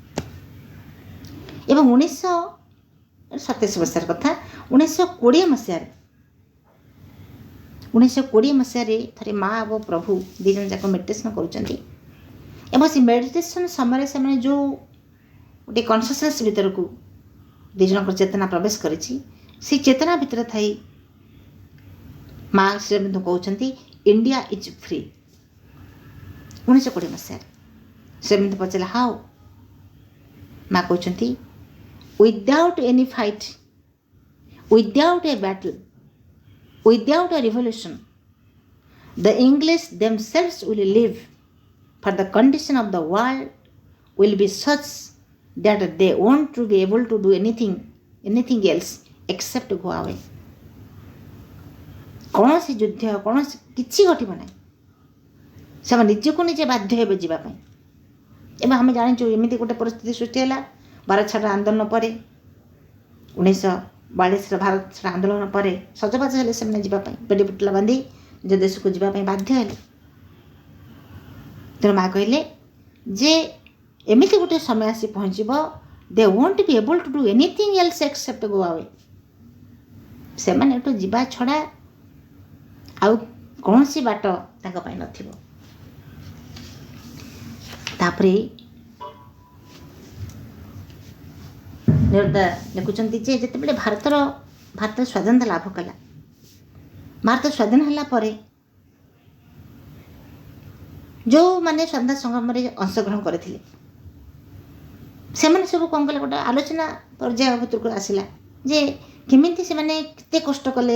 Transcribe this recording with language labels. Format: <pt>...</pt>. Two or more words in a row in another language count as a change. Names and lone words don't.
<or>ଏବଂ 1927 ମସିହାର କଥା, 1920 ମସିହାରେ ଥରେ ମା ଏବଂ ପ୍ରଭୁ ଦୁଇ ଜଣ ଯାକ ମେଡ଼ିଟେସନ୍ କରୁଛନ୍ତି ଏବଂ ସେ ମେଡ଼ିଟେସନ୍ ସମୟରେ ସେମାନେ ଯେଉଁ ଗୋଟେ କନସିୟସନେସ୍ ଭିତରକୁ ଦୁଇ ଜଣଙ୍କର ଚେତନା ପ୍ରବେଶ କରିଛି, ସେ ଚେତନା ଭିତରେ ଥାଇ ମା ଶ୍ରୀଅରବିନ୍ଦ କହୁଛନ୍ତି</or> <en>India is free.</en> <or>1920 ମସିହାରେ ଶ୍ରୀଅରବିନ୍ଦ ପଚାରିଲେ ହାଉ। ମା କହୁଛନ୍ତି</or> <en>without any fight, without a battle, without a revolution, the English themselves will live, for the condition of the world will be such that they won't to be able to do anything else except go away.</en> <or>କୌଣସି ଯୁଦ୍ଧ, କୌଣସି କିଛି ଘଟିବ ନାହିଁ, ସେମାନେ ନିଜକୁ ନିଜେ ବାଧ୍ୟ ହେବେ ଯିବା ପାଇଁ। ଏବେ ଆମେ ଜାଣିଛୁ ଏମିତି ଗୋଟେ ପରିସ୍ଥିତି ସୃଷ୍ଟି ହେଲା ଭାରତ ଛାଡ଼ ଆନ୍ଦୋଳନ ପରେ, 1942ର ଭାରତ ଛାଡ଼ ଆନ୍ଦୋଳନ ପରେ ସଜବାଜ ହେଲେ ସେମାନେ ଯିବା ପାଇଁ, ପେଟି ପୁଟଲା ବାନ୍ଧି ନିଜ ଦେଶକୁ ଯିବା ପାଇଁ ବାଧ୍ୟ ହେଲେ। ତେଣୁ ମା କହିଲେ ଯେ ଏମିତି ଗୋଟେ ସମୟ ଆସି ପହଞ୍ଚିବ,</or> <en>they won't be able to do anything else except go away.</en> <or>ସେମାନେ ଏଠୁ ଯିବା ଛଡ଼ା ଆଉ କୌଣସି ବାଟ ତାଙ୍କ ପାଇଁ ନଥିବ। ତାପରେ ନିରଦା ଲେଖୁଛନ୍ତି ଯେ ଯେତେବେଳେ ଭାରତ ସ୍ୱାଧୀନତା ଲାଭ କଲା, ଭାରତ ସ୍ୱାଧୀନ ହେଲା ପରେ ଯେଉଁମାନେ ସ୍ୱାଧୀନତା ସଂଗ୍ରାମରେ ଅଂଶଗ୍ରହଣ କରିଥିଲେ ସେମାନେ ସବୁ କ'ଣ କଲେ, ଗୋଟେ ଆଲୋଚନା ପର୍ଯ୍ୟାୟ ଭିତରକୁ ଆସିଲା ଯେ କେମିତି ସେମାନେ କେତେ କଷ୍ଟ କଲେ।</or>